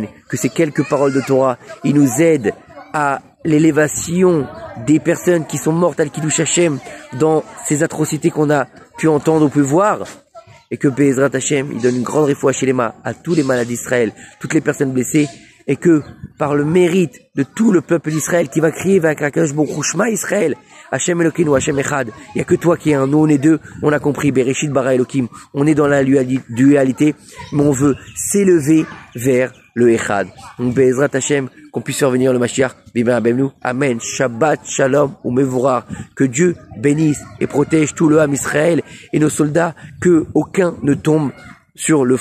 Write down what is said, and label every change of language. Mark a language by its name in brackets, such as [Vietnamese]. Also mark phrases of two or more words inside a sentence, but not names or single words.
[French] Que ces quelques paroles de Torah, ils nous aident à l'élévation des personnes qui sont mortes [Hebrew] על קידוש השם [French] dans ces atrocités qu'on a pu entendre ou pu voir. Et que [Hebrew] בעזרת השם, [French] il donne une grande réfoua chez les mains à tous les malades d'Israël, toutes les personnes blessées. Et que par le mérite de tout le peuple d'Israël qui va crier avec [Hebrew] הקדוש ברוך הוא שמע ישראל השם אלוקינו השם אחד. [French] Il n'y a que toi qui es un, nous on est deux, on a compris, [Hebrew] בראשית ברא אלוקים. [French] On est dans la dualité, mais on veut s'élever vers le Echad. Donc [Hebrew] בעזרת השם, [French] qu'on puisse revenir le Mashiach, [Hebrew] במהרה בימינו. [French] Amen. [Hebrew] שבת שלום ומבורך. [French] Que Dieu bénisse et protège tout le [Hebrew] עם ישראל [French] et nos soldats, que aucun ne tombe sur le front.